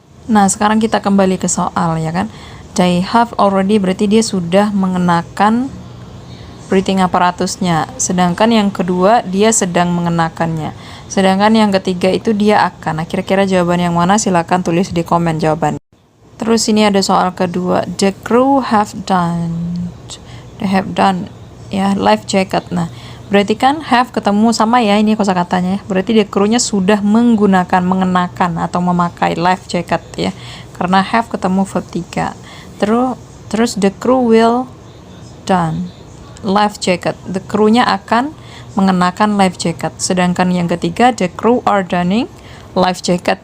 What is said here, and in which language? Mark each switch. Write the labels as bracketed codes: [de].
[id] Nah, sekarang kita kembali ke soal, ya kan. [en] They have already [id] berarti dia sudah mengenakan breathing apparatusnya. Sedangkan yang kedua dia sedang mengenakannya. Sedangkan yang ketiga itu dia akan. Nah, kira-kira jawaban yang mana? Silakan tulis di komen jawabannya. Terus ini ada soal kedua. [en] The crew have done. They have done, ya, life jacket. Nah, [id] Berarti kan have ketemu sama ya, ini kosakatanya. Berarti the crew-nya sudah mengenakan atau memakai life jacket ya. Karena have ketemu verb 3. Terus [en] the crew will don life jacket. [id] The crew-nya akan mengenakan life jacket. Sedangkan yang ketiga, [en] the crew are donning life jacket.